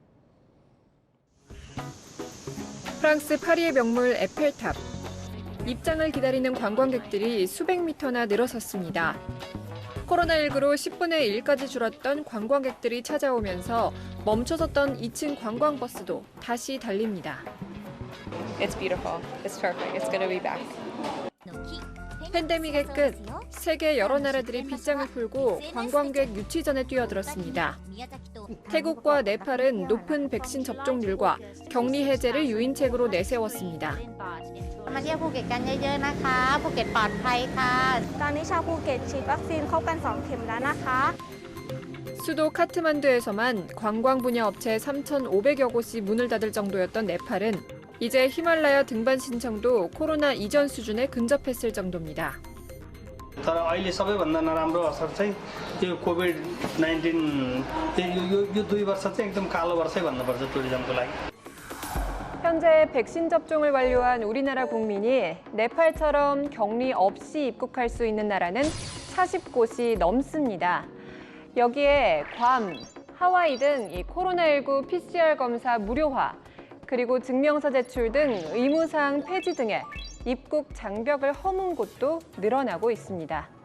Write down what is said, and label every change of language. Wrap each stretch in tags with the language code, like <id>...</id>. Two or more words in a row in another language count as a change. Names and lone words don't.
<ko>프랑스 파리의 명물 에펠탑. 입장을 기다리는 관광객들이 수백 미터나 늘어섰습니다. 코로나19로 10분의 1까지 줄었던 관광객들이 찾아오면서 멈춰섰던 2층 관광버스도 다시 달립니다.</ko> <en>It's beautiful. It's perfect. It's going to be back. 팬데믹의 끝, 세계 여러 나라들이 빗장을 풀고 관광객 유치전에 뛰어들었습니다. 태국과 네팔은 높은 백신 접종률과 격리 해제를 유인책으로 내세웠습니다.</en> <th>มาเที่ยวภูเก็ตกันเยอะๆนะคะภูเก็ตปลอดภัยค่ะตอนนี้ชาวภูเก็ตฉีดวัคซีนครบกัน2 เข็มแล้วนะคะ</th> <ko>수도 카트만두에서만 관광 분야 업체 3,500여 곳이 문을 닫을 정도였던 네팔은 이제 히말라야 등반 신청도 코로나 이전 수준에 근접했을 정도입니다.</ko> <ne>तर अहिले सबैभन्दा नराम्रो असर चाहिँ यो कोभिड-19 यो 2 वर्ष चाहिँ एकदम कालो वर्षै भन्नुपर्छ टुरिज्मको लागि.</ne> <ko>현재 백신 접종을 완료한 우리나라 국민이 네팔처럼 격리 없이 입국할 수 있는 나라는 40곳이 넘습니다. 여기에 괌, 하와이 등 이 코로나19 PCR 검사 무료화, 그리고 증명서 제출 등 의무사항 폐지 등의 입국 장벽을 허문 곳도 늘어나고 있습니다.</ko>